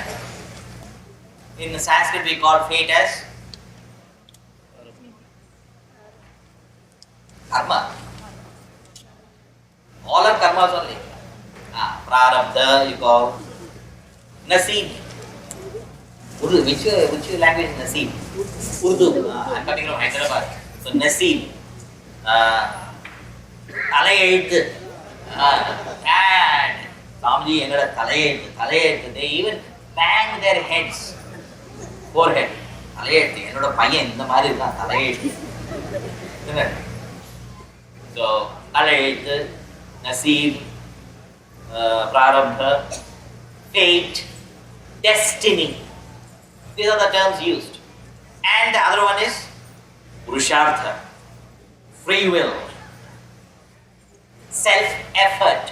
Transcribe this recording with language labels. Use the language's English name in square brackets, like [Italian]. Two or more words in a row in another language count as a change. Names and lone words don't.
[English] In Sanskrit we call fate as karma. All are karmas only. Prarabdha you call Naseeb. Urdu, which language is Naseeb? Urdu. I'm coming from Hyderabad. So Naseeb. Talayezhuthu. Dad. [Tamil] சுவாமிஜி, என்னோட தலையெழுத்து. [English] They even bang their heads. Forehead. Talayezhuthu. [Tamil] என்னோட பையன் இந்த மாதிரி இருக்க தலையெழுத்து. [English] So Talayezhuthu, Naseeb, Prarabdha, fate, destiny. These are the terms used. And the other one is Purushartha, free will, self-effort.